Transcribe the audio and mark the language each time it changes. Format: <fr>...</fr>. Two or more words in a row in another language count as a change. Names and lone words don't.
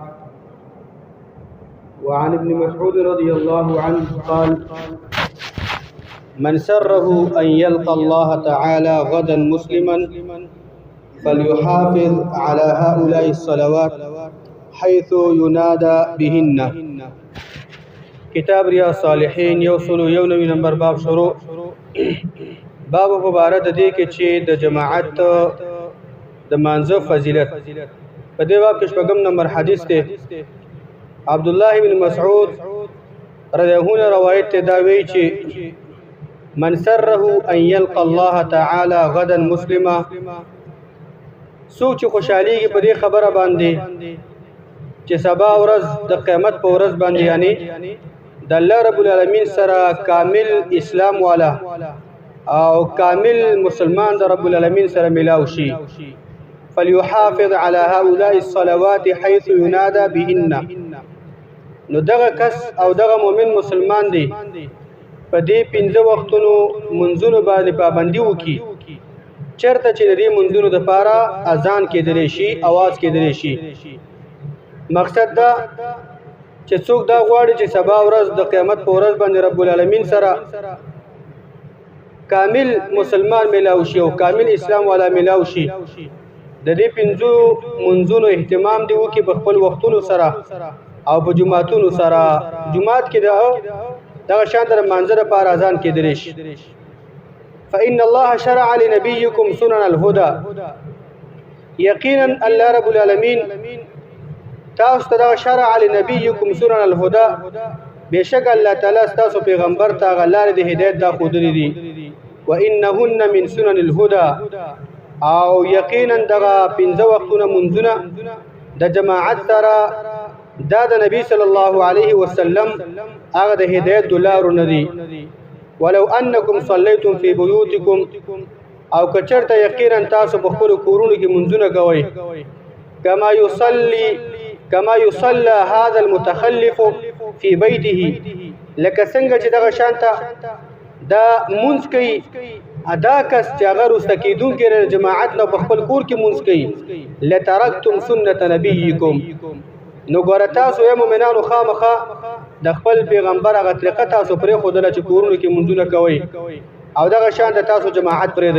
<ar>وعن ابن مسعود رضي الله عنه قال: من سره أن يلقى الله تعالى غدا مسلما فليحافظ على هؤلاء الصلوات حيث ينادى بهن.</ar> <ps>کتاب ریاض الصالحین یوصلو یونوی نمبر باب شروع. باب مبارک د دې کې چې د جماعت د مانځه فضیلت په دې باب کې شپږم نمبر حدیث دی. عبد الله بن مسعود رضی الله عنه روایت ته دا وی چې</ps> <ar>من سره ان يلقى الله تعالی غدا مسلما،</ar> <ps>څوک چې خوشحاليږي په دې خبره باندې چې سبا ورځ د قیامت په ورځ باندې یعنی د الله رب العالمین سره کامل اسلام والا او کامل مسلمان د رب العالمین سره ملاو شي،</ps> <ar>فليحافظ على هؤلاء الصلوات حيث ينادى بهن.</ar> <ps>نو دغه کس او دغه مؤمن مسلمان دی په دې 15 وختونو منځونو باندې پابندي وکي، چرته چې دې منځونو د پاره اذان کېدلی شي، आवाज کېدلی شي. مقصد دا چې څوک دا غواړي چې سبا ورځ د قیامت په ورځ باندې رب العالمین سره کامل مسلمان ملاو شي او کامل اسلام والا ملاو شي، د دې 15 منځونو اهتمام دی وکي په خپل وختونو سره او په جمعاتونو سره. جمعات کې دغه شان در منځره لپاره اذان کېدلی شي.</ps> <ar>فإن الله شرع لنبيكم سنن الهدى،</ar> <ps>یقینا الله رب العالمین تاسو ته</ps> <ar>شرع لنبيكم سنن الهدى،</ar> <ps>بشک الله تعالی تاسو پیغمبر ته غلار د هدایت دا خودري دي.</ps> <ar>وانهن من سنن الهدى،</ar> <ps>او یقینا دغه 15 وختونه منځونه د جماعت سره دا د نبی صلی الله علیه وسلم هغه د هدایت دلارو ندي.</ps> <ar>ولو انکم صلیتم فی بیوتکم،</ar> <ps>او کچرته یقینا تاسو په خپل کورونو کې منځونه کوئ،</ps> <ar>كما يصلى هذا المتخلف في بيته،</ar> <ps>لکه څنګه چې دغه شانته دا منځ کوي ادا کس چې هغه رستکیدونکي جماعت نه په خپل کور کې منځ کوي.</ps> <ar>لترکتم سنت نبیکم،</ar> <ps>نو ګوره تاسو یې مؤمنانو خامخا د خپل پیغمبر هغه طریقه تاسو پرې ښودله چې کورونو کې منځونه کوئ او دغه شان د تاسو جماعت پرېږدئ.</ps>